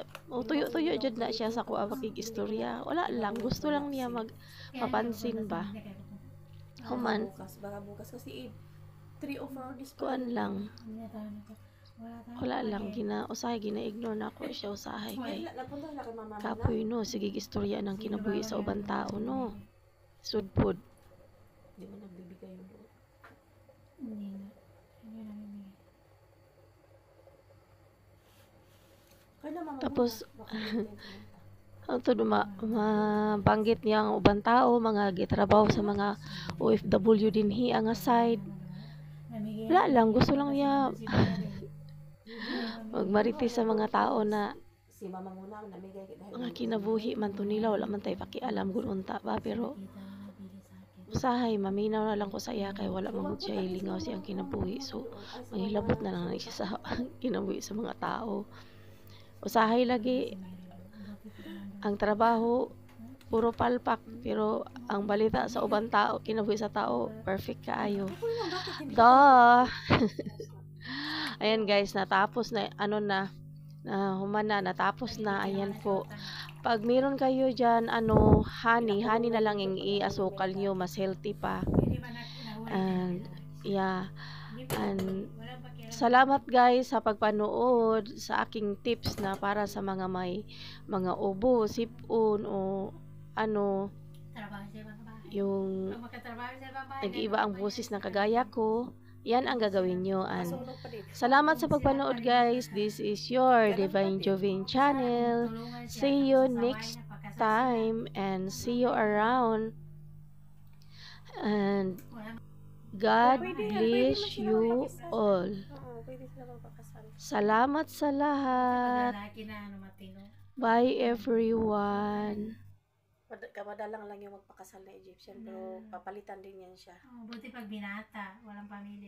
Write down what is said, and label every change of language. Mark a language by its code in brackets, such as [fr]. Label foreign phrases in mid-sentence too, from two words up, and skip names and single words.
[ceb] O tuyo-tuyo jud na siya sa kuan makig-istorya. Wala lang, gusto lang niya mapansin ba. Human. [tl] Baka bukas kasi [en] 3 or 4 days [tl] kuan lang. [ceb] Wala lang, gina-ignore na ako siya usahay kay kapoy no, sige istorya ng kinabuhi sa ubang tao no. Sudpod. [tl] Di mo nagbibigay yung buo. Hindi na. [ceb] Tapos mabanggit niya ang ubang tao, mga gitrabaho sa mga OFW dinhi ang side. Wala lang, gusto lang niya magmarites sa mga tao na mga kinabuhi man to nila, [tl] wala man tayo pakialam [ceb] kung unta ba, pero usahay maminaw na lang ko sa iya kay wala man siya ilingaw siyang kinabuhi, so manghilabot na lang siya sa kinabuhi sa mga tao. Usahay lagi ang trabaho puro palpak, pero ang balita sa ubang tao, kinabuhi sa tao, perfect kaayo. [tl] Ayan guys, natapos na, ano na, humana, natapos na, ayan po. Pag meron kayo dyan, honey na lang yung i-asukal nyo, mas healthy pa. [en] And, yeah, and, [tl] salamat guys sa pagpanood sa aking tips na para sa mga mga ubo, sipon, o yung nag-iiba ang boses ng kagaya ko. Yan ang gagawin nyo. And salamat sa pagpanood guys. [en] This is your Divine Jovin channel. See you next time and see you around. And God bless you all. [tl] Salamat sa lahat. [en] Bye everyone. [tl] Kamadalang lang yung magpakasal na Egyptian, pero papalitan din yan siya. Buti pag binata, walang